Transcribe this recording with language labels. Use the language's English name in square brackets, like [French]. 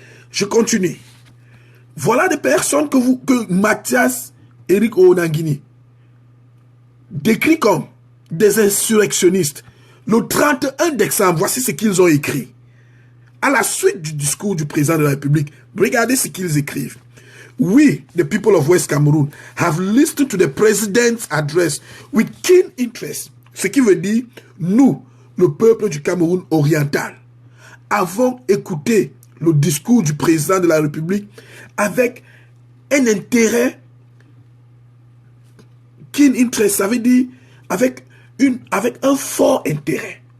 [French] Je continue. Voilà des personnes que Mathias Eric Onangini décrit comme des insurrectionnistes. Le 31 décembre, voici ce qu'ils ont écrit. À la suite du discours du président de la République, regardez ce qu'ils écrivent. [English] We, the people of West Cameroon, have listened to the president's address with keen interest. [French] Ce qui veut dire, nous, le peuple du Cameroun oriental, avons écouté le discours du président de la République avec un intérêt [English] keen interest, [French] ça veut dire avec un fort intérêt.